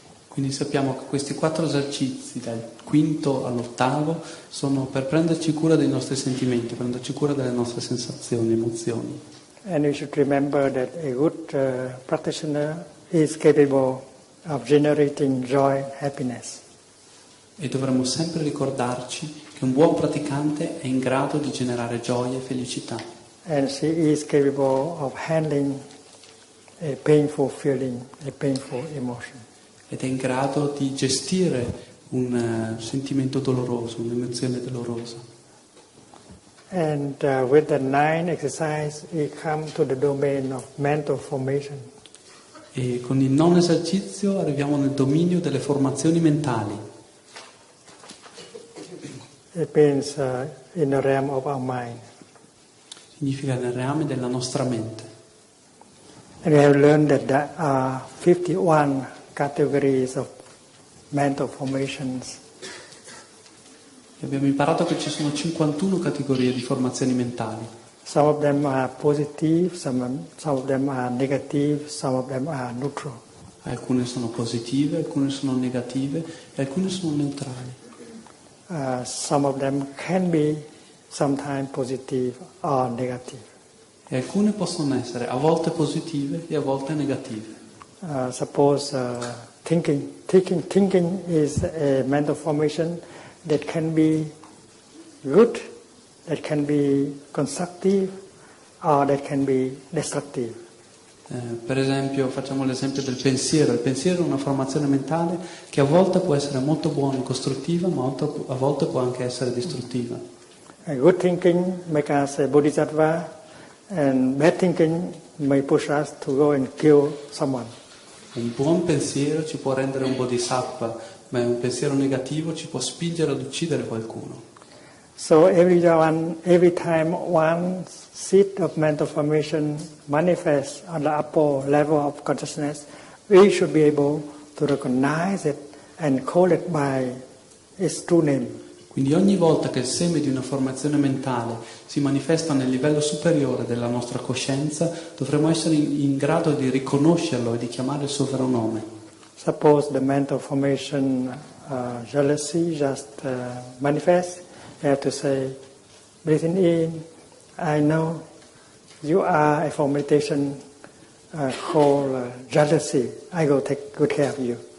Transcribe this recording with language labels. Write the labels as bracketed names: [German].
[Italian] Quindi sappiamo che questi 4 esercizi, dal quinto all'8, sono per prenderci cura dei nostri sentimenti, prenderci cura delle nostre sensazioni, emozioni. [English] And we should remember that a good practitioner is capable of generating joy and happiness. [Italian] E dovremmo sempre ricordarci che un buon praticante è in grado di generare gioia e felicità. [English] And she is capable of handling a painful feeling, a painful emotion. [Italian] Ed è in grado di gestire un sentimento doloroso, un'emozione dolorosa. [English] And with the 9 exercise, we come to the domain of mental formation. [Italian] E con il 9 esercizio arriviamo nel dominio delle formazioni mentali. [English] It means in the realm of our mind. [Italian] Significa nel reame della nostra mente. [English] And we have learned that there are 51 categories of mental formations. [Italian] E abbiamo imparato che ci sono 51 categorie di formazioni mentali. [English] Some of them are positive, some of them are negative, some of them are neutral. [Italian] Alcune sono positive, alcune sono negative e alcune sono neutrali. [English] Some of them can be sometimes positive or negative. [Italian] E alcune possono essere a volte positive e a volte negative. [English] Suppose thinking is a mental formation that can be good, that can be constructive, or that can be destructive. [Italian] Per esempio, facciamo l'esempio del pensiero. Il pensiero è una formazione mentale che a volte può essere molto buona e costruttiva, ma a volte può anche essere distruttiva. [English] Good thinking makes us a bodhisattva, and bad thinking may push us to go and kill someone. [Italian] Un buon pensiero ci può rendere un bodhisattva, ma un pensiero negativo ci può spingere ad uccidere qualcuno. [English] So every time one seed of mental formation manifests on the upper level of consciousness, we should be able to recognize it and call it by its true name. [Italian] Quindi ogni volta che il seme di una formazione mentale si manifesta nel livello superiore della nostra coscienza, dovremo essere in grado di riconoscerlo e di chiamare il suo vero nome. [English] Suppose the mental formation jealousy just manifests, you have to say, breathing in, I know you are a formation called jealousy. I will take good care of you.